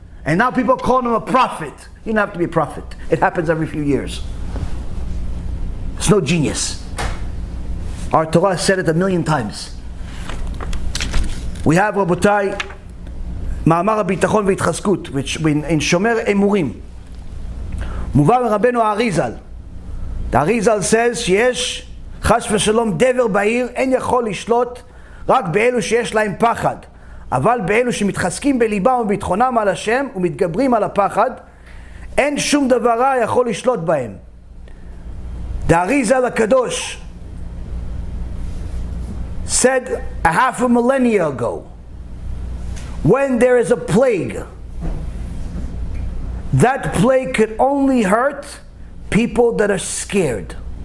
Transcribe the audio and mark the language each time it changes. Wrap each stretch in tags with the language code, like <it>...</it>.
<en>And now people are calling him a prophet. You don't have to be a prophet. It happens every few years. It's no genius. Our Torah said it 1,000,000 times. We have, Rabotai, Ma'amar HaBitachon V'Itchaskut, which in Shomer Emurim,</en> <he>מובא מרבנו האריזל.</he> <en>The Arizal says</en> <he>שיש חס ושלום דבר בעיר, אין יכול לשלוט רק באלו שיש להם פחד. אבל באלו שמתחזקים בליבם ובביטחונם על השם ומתגברים על הפחד, אין שום דבר רע יכול לשלוט בהם.</he> <en>The Arizal הקדוש said a half a millennia ago, when there is a plague, that plague could only hurt people that are scared.</en>